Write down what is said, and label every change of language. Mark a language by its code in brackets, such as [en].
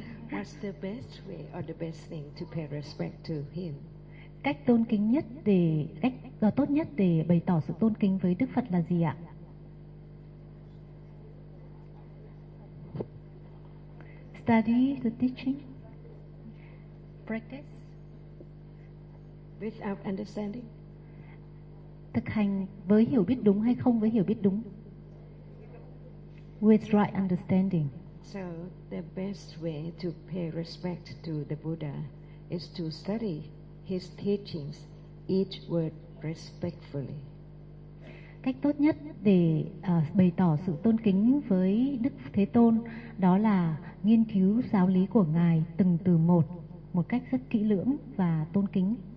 [en] What's the best way or the best thing to pay respect to him? [vi] Cách tôn kính nhất để cách tốt nhất để bày tỏ sự tôn kính với Đức Phật là gì ạ? [en] Study the teaching. Practice without understanding. [vi] Thực hành với hiểu biết đúng hay không với hiểu biết đúng? [en] With right understanding. So the best way to pay respect to the Buddha is to study his teachings, each word respectfully. [vi] Cách tốt nhất để bày tỏ sự tôn kính với Đức Thế Tôn đó là nghiên cứu giáo lý của ngài từng từ một, một cách rất kỹ lưỡng và tôn kính.